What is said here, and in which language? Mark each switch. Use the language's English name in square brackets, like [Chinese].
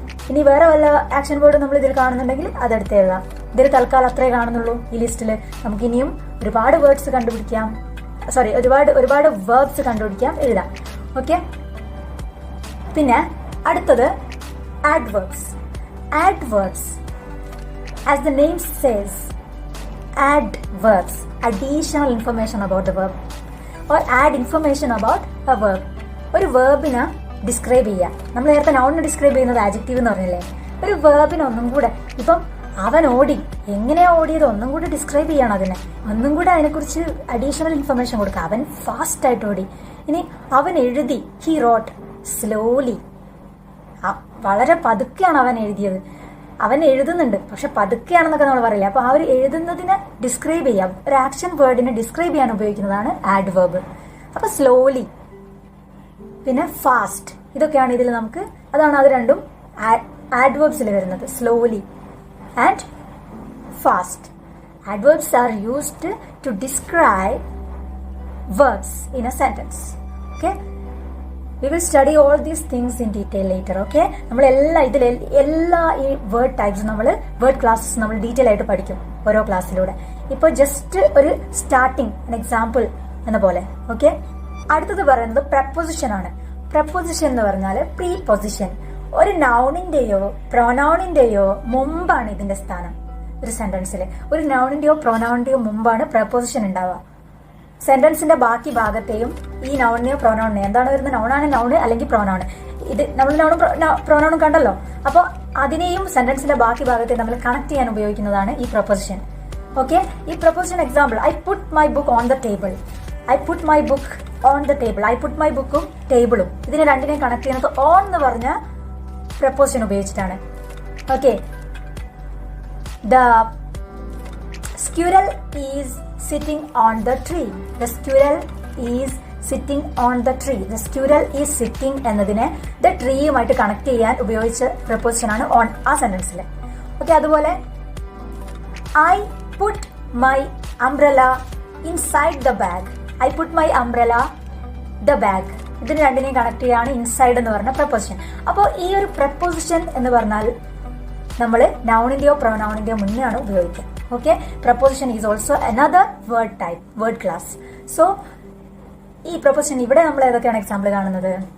[Malayalam] ഇനി വേറെ വല്ല ആക്ഷൻ വേർഡ് നമ്മൾ ഇതിൽ കാണുന്നുണ്ടെങ്കിൽ അതെടുത്ത് എഴുതാം. ഇതിൽ തൽക്കാലം അത്രേ കാണുന്നുള്ളൂ ഈ ലിസ്റ്റിൽ. നമുക്ക് ഇനിയും ഒരുപാട് വേർഡ്സ് കണ്ടുപിടിക്കാം, ഒരുപാട് വേർബ്സ് കണ്ടുപിടിക്കാം, എഴുതാം. ഓക്കെ, പിന്നെ അടുത്തത് adverbs. [English] Adverbs, as the name says, adverbs, additional information about the verb or add information about a verb. [Malayalam] ഒരു വേർബിനെ ഡിസ്ക്രൈബ് ചെയ്യുക. നമ്മൾ നേരത്തെ നൗണിനെ ഡിസ്ക്രൈബ് ചെയ്യുന്നത് ആഡ്ജക്റ്റീവ് എന്ന് പറഞ്ഞില്ലേ? ഒരു വേർബിനെ ഒന്നും കൂടെ, ഇപ്പം അവൻ ഓടി, എങ്ങനെയാ ഓടിയത് ഒന്നും കൂടെ ഡിസ്ക്രൈബ് ചെയ്യണം. ഒന്നും കൂടെ അതിനെക്കുറിച്ച് അഡീഷണൽ ഇൻഫർമേഷൻ കൊടുക്കുക. അവൻ ഫാസ്റ്റ് ആയിട്ട് ഓടി. ഇനി അവൻ എഴുതി, [English] he wrote slowly, [Malayalam] വളരെ പതുക്കെയാണ് അവൻ എഴുതിയത്. അവൻ എഴുതുന്നുണ്ട് പക്ഷെ പതുക്കെയാണെന്നൊക്കെ നമ്മൾ പറയില്ല. അപ്പൊ ആ ഒരു എഴുതുന്നതിനെ ഡിസ്ക്രൈബ് ചെയ്യാം, ഒരു ആക്ഷൻ വേർഡിനെ ഡിസ്ക്രൈബ് ചെയ്യാൻ ഉപയോഗിക്കുന്നതാണ് ആഡ്വേർബ്. അപ്പൊ സ്ലോലി, പിന്നെ ഫാസ്റ്റ്, ഇതൊക്കെയാണ് ഇതിൽ നമുക്ക്, അതാണ് അത് രണ്ടും ആഡ്വേർബ്സിൽ വരുന്നത്, [English] Slowly and fast. Adverbs are used to describe verbs in a sentence. Okay, we will study all these things in detail later. [Malayalam] Okay, നമ്മൾ എല്ലാ ഈ വേർഡ് ടൈപ്സ് നമ്മൾ വേർഡ് ക്ലാസ്സസ് നമ്മൾ ഡീറ്റെയിൽ ആയിട്ട് പഠിക്കും ഓരോ ക്ലാസ്സിലൂടെ. ഇപ്പോൾ ജസ്റ്റ് ഒരു സ്റ്റാർട്ടിങ് എക്സാമ്പിൾ എന്ന പോലെ. ഓക്കെ, അടുത്തത് പറയുന്നത് പ്രപ്പോസിഷൻ ആണ്. പ്രപ്പോസിഷൻ എന്ന് പറഞ്ഞാൽ പ്രീപൊസിഷൻ. ഒരു നൗണിന്റെയോ പ്രൊനൗണിന്റെയോ മുമ്പാണ് ഇതിന്റെ സ്ഥാനം. ഒരു സെന്റൻസിൽ ഒരു നൗണിന്റെയോ പ്രൊനൗണിന്റെയോ മുമ്പാണ് പ്രപ്പോസിഷൻ ഉണ്ടാവുക. സെന്റൻസിന്റെ ബാക്കി ഭാഗത്തെയും ഈ നൗണിനെയോ പ്രൊനൗണിനെയോ, എന്താണ് വരുന്നത്? നൗണാണ് നൗണ് അല്ലെങ്കിൽ പ്രൊനൗണ്. ഇത് നമ്മൾ നൗണും പ്രൊനൗണും കണ്ടല്ലോ. അപ്പോൾ അതിനെയും സെന്റൻസിന്റെ ബാക്കി ഭാഗത്തെ നമ്മൾ കണക്ട് ചെയ്യാൻ ഉപയോഗിക്കുന്നതാണ് ഈ പ്രപ്പോസിഷൻ. [English] okay, [Malayalam] ഈ preposition example, [English] I put my book on the table. I put my book on the table. I put my [Malayalam] ബുക്കും ടേബിളും ഇതിനെ രണ്ടിനെയും കണക്ട് ചെയ്യുന്നത് ഓൺ എന്ന് പറഞ്ഞ പ്രപ്പോസിഷൻ ഉപയോഗിച്ചിട്ടാണ്. [English] Okay, the squirrel is sitting on the tree. The squirrel is sitting on the tree. The squirrel is sitting [Malayalam] എന്നതിനെ the ട്രീയുമായിട്ട് connect ചെയ്യാൻ ഉപയോഗിച്ച പ്രപ്പോസിഷൻ ആണ് ഓൺ ആ സെന്റൻസിൽ. [English] Okay, അതുപോലെ I put my umbrella inside the bag. I put my umbrella the bag. [Malayalam] ഇതിന് രണ്ടിനെയും connect ചെയ്യാണ് inside എന്ന് പറഞ്ഞ പ്രപ്പോസിഷൻ. അപ്പോൾ ഈ ഒരു പ്രപ്പോസിഷൻ എന്ന് പറഞ്ഞാൽ നമ്മൾ നൗണിന്റെയോ പ്രൊനൗണിന്റെയോ മുന്നെയാണ് ഉപയോഗിക്കുക. [English] Okay, preposition is also another word type, word class. [Malayalam] So ഈ പ്രപ്പോസിഷൻ ഇവിടെ നമ്മൾ ഏതൊക്കെയാണ് എക്സാമ്പിൾ കാണുന്നത്?